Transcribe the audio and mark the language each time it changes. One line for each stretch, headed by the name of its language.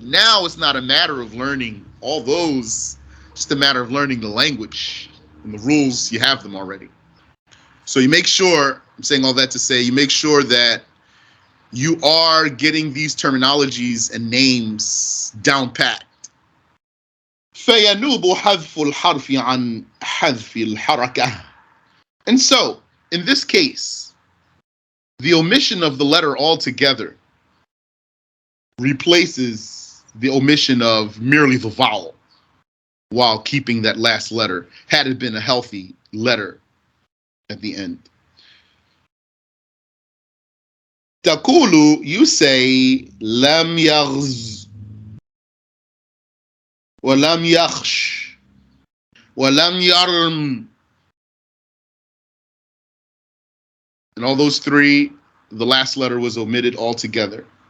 English: Now it's not a matter of learning all those. It's just a matter of learning the language and the rules. You have them already. So you make sure, I'm saying all that to say, you make sure that you are getting these terminologies and names down pat.
Arabic: فينوب حذف الحرف عن حذف الحركة.
English: And so, in this case, the omission of the letter altogether replaces the omission of merely the vowel, while keeping that last letter, had it been a healthy letter at the end.
Arabic: تقول,
English: you say,
Arabic: لم يغز ولم يخش ولم يرم.
English: And all those three, the last letter was omitted altogether.